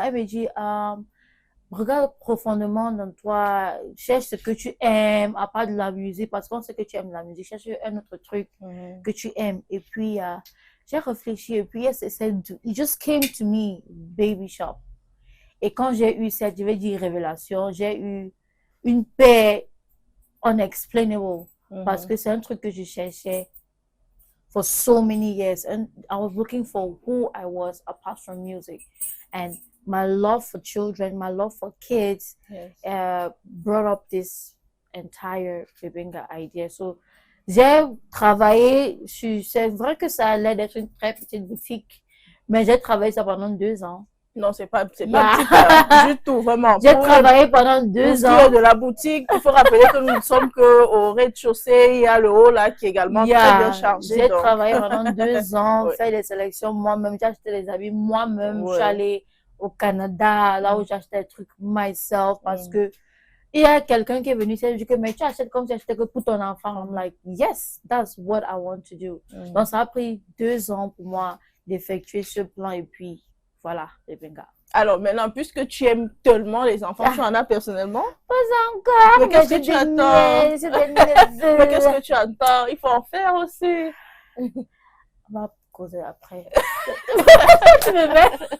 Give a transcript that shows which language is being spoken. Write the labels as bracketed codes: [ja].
[fr] Elle me dit, regarde profondément dans toi, cherche ce que tu aimes, à part de la musique, parce qu'on sait que tu aimes la musique, cherche un autre truc que tu aimes. Et puis, j'ai réfléchi, et puis, [en] it just came to me, [fr] Baby Shop. Et quand j'ai eu cette, je vais dire, révélation, j'ai eu une paix [en] unexplainable. [fr] Parce que c'est un truc que je cherchais [en] for so many years. And I was looking for who I was apart from music. And my love for children, my love for kids brought up this entire Bebenga idea. So, [fr] j'ai travaillé c'est vrai que ça allait d'être une très petite boutique, mais j'ai travaillé ça pendant 2 ans. Non, c'est pas petit, du tout, vraiment. J'ai travaillé pendant 2 ans. De la boutique, il faut rappeler que nous ne sommes qu'au rez-de-chaussée, il y a le haut là qui est également très bien chargé. J'ai travaillé pendant 2 ans, fait des sélections moi-même, j'ai acheté les habits moi-même, je suis allée au Canada, là où j'achetais des trucs [en] myself, [fr] parce que il y a quelqu'un qui est venu, il dit que mais tu achètes comme si tu achetais que pour ton enfant. [en] I'm like, yes, that's what I want to do. [fr] Donc ça a pris 2 ans pour moi d'effectuer ce plan, et puis voilà, Bebenga. Alors maintenant, puisque tu aimes tellement les enfants, tu en as personnellement? Pas encore. Mais qu'est-ce que tu attends? Mais qu'est-ce que tu attends? Il faut en faire aussi. On va causer après. Tu me mets?